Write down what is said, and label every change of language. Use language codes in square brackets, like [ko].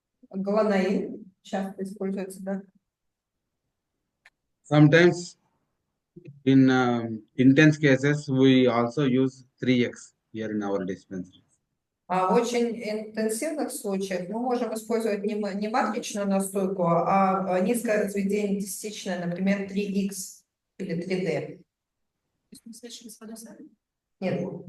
[ru] Глонаин часто используется, да. [en] Sometimes in intense cases we also use 3x here in our dispensary. [ru] В очень интенсивных случаях мы можем использовать не матричную настойку, а низкое разведение десятичное, например, 3х или 3D. Нет.